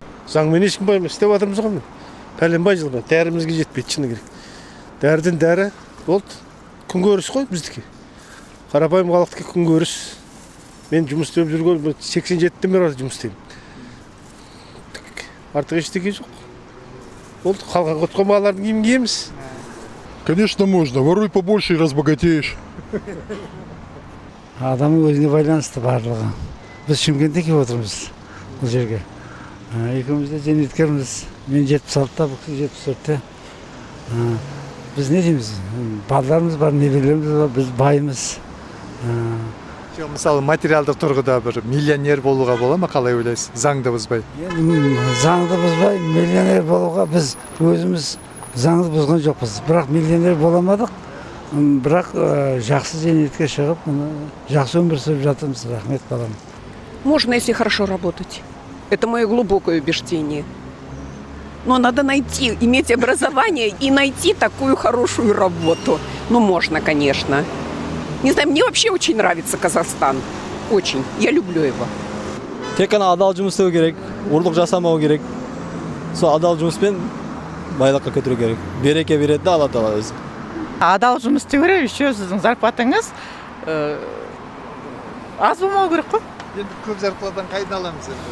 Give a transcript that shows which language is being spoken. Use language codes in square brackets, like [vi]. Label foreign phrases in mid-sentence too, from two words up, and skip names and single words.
[kk] Заңмен ешкім істеп жатырмыз ғой мен. Пәленбай жылға дәрімізге жетпейді шыны керек. Дәріден дәрі болды. Күнкөріс қой біздікі. Қарапайым халықтікі күнкөріс. Мен жұмыс істеп жүрген 87-тен бері жұмыс істеймін. Артық ештеңе жоқ. Болды, халыққа құтқан балалардың киімін киеміз. [ru] Конечно, можно. Воруй побольше и разбогатеешь. [kk] Адамның өзіне байланысты барлығы. Біз Шымкентте келіп отырмыз бұл жерге. Екеуміз де зейнеткерміз. Мен 76-та, бұл кісі 74-те. Біз не дейміз? Балаларымыз бар, небелеріміз бар, біз баймыз. Мысалы материалдық тұрғыда бір миллионер болуға бола ма, қалай ойлайсыз? Заңды бұзбай. Заңды бұзбай, миллионер болуға біз өзіміз заңды бұзған жоқпыз. Бірақ миллионер боламадық. Бірақ жақсы зейнетке шығып, жақсы өмір сүріп жатырмыз. Рахмет балам. [ru] Можно, если хорошо работать. Это мое глубокое убеждение. Но надо найти, иметь образование и найти такую хорошую работу. Ну, можно, конечно. Не знаю, мне вообще очень нравится Казахстан. Очень. Я люблю его. [kk] Тек қана адал жұмыс істеу керек, ұрлық жасамау керек. Сол адал жұмыспен байлыққа көтеру керек. Береке береді да Алла Тағала өзі. Адал жұмыс істеу керек, еще сіздің зарплатаңыз аз болмау керек қой. Енді көп зарплатадан қайдан аламыз енді?